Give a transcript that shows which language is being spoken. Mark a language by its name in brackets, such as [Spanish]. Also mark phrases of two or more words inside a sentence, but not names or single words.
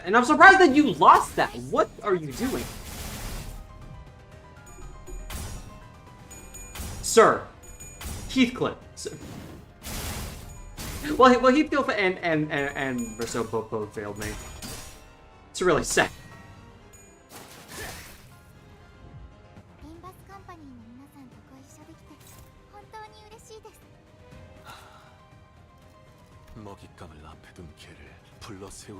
[English] And I'm surprised that you lost that! What are you doing? Sir. Heathcliff. Sir. Well, Heathcliff and Verso both failed me. It's really sad. [Japanese] リンバスカンパニーの皆さんとご一緒できて本当に嬉しいです。 [Korean] 먹잇감을 앞에 둔 개를 불러 세우시.